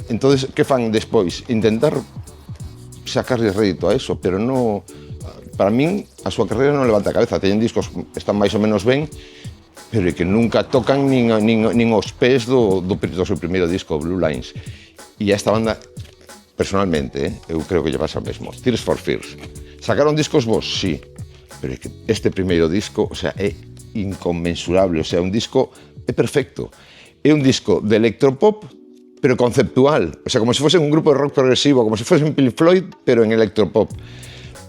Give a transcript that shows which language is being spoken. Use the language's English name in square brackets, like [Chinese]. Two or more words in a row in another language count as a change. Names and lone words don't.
[Spanish] Entonces, que [Galician] fan despois? [Spanish] Intentar sacarle rédito a eso, pero no... [Galician] Para min, a súa carreira non levanta a cabeza. Teñen discos que están máis ou menos ben, pero que nunca tocan nin os pés do seu primeiro disco, Blue Lines. E a esta banda... Personalmente, eu creo que lle pasa o mesmo. Tears for Fears. Sacaron discos vos? Sí. Pero é que este primeiro disco, [Spanish] o sea, [Galician] é inconmensurable. [Spanish] O sea, [Galician] un disco é perfecto. É un disco de electropop, pero conceptual. [Spanish] O sea, [Galician] como se fose un grupo de rock progresivo, como se fose un Pink Floyd, pero en electropop.